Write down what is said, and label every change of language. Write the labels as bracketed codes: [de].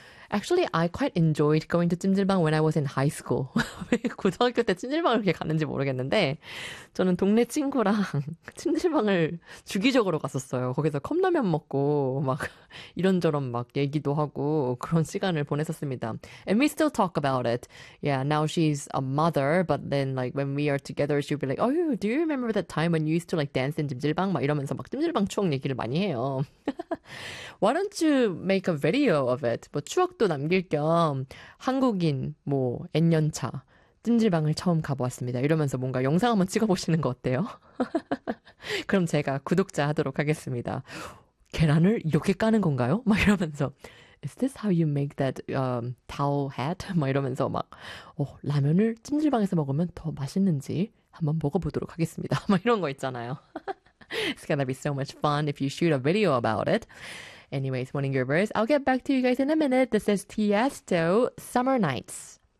[en] Actually, I quite enjoyed going to 찜질방 when I was in high school. [ko] 왜 고등학교 때 찜질방을 이렇게 갔는지 모르겠는데, 저는 동네 친구랑 찜질방을 주기적으로 갔었어요. 거기서 컵라면 먹고, 막, 이런저런 막 얘기도 하고, 그런 시간을 보냈었습니다. [en] And we still talk about it. Yeah, now she's a mother, but then, like, when we are together, she'll be like, Oh, do you remember that time when you used to, like, dance in 찜질방? [ko] 막 이러면서 막 찜질방 추억 얘기를 많이 해요. [en] Why don't you make a video of it? [ko] 뭐 추억도 남길 겸 한국인 뭐 N년 차 찜질방을 처음 가보았습니다. 이러면서 뭔가 영상 한번 찍어보시는 거 어때요? 그럼 제가 구독자 하도록 하겠습니다. 계란을 이렇게 까는 건가요? 막 이러면서 [en] Is this how you make that towel hat? [ko] 막 이러면서 막 라면을 찜질방에서 먹으면 더 맛있는지 한번 먹어보도록 하겠습니다. 막 이런 거 있잖아요. [en] It's gonna be so much fun if you shoot a video about it. Anyways, morning groovers, I'll get back to you guys in a minute. This is Tiësto, Summer Nights.